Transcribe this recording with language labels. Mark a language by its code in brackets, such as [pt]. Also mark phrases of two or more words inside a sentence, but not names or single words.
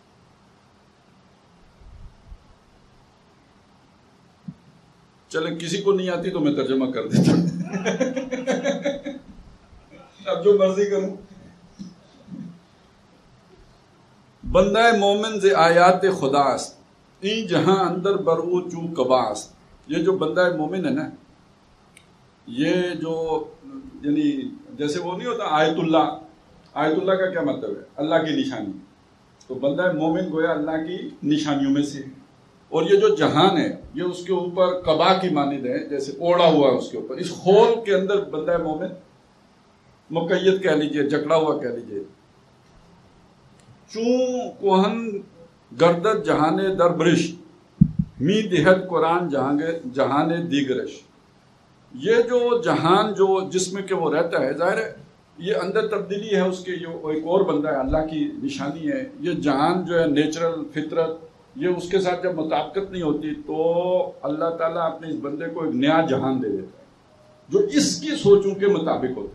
[ur] چلے, کسی کو نہیں آتی تو میں ترجمہ کر دیتا ہوں. اب جو مرضی کروں. [fa] بندہ مومن سے آیات خداست, این جہاں اندر برو چو کباست. [ur] یہ جو بندہ مومن ہے نا, یہ جو یعنی جیسے وہ نہیں ہوتا آیت اللہ. آیت اللہ کا کیا مطلب ہے؟ اللہ کی نشانی. تو بندہ مومن گویا اللہ کی نشانیوں میں سے. اور یہ جو جہان ہے یہ اس کے اوپر قبا کی مانند ہے, جیسے اوڑا ہوا ہے اس کے اوپر. اس خول کے اندر بندہ مومن مقید کہہ لیجئے, جکڑا ہوا کہہ لیجئے. [fa] چون کوہن گردت جہانے در برش, می دہد قرآن جہان دیگرش. [ur] یہ جو جہان جو جس میں کہ وہ رہتا ہے، ظاہر ہے یہ اندر تبدیلی ہے اس کے، جو ایک اور بندہ ہے، اللہ کی نشانی ہے. یہ جہان جو ہے نیچرل فطرت، یہ اس کے ساتھ جب مطابقت نہیں ہوتی تو اللہ تعالیٰ اپنے اس بندے کو ایک نیا جہان دے دیتا ہے جو اس کی سوچوں کے مطابق ہوتا ہے.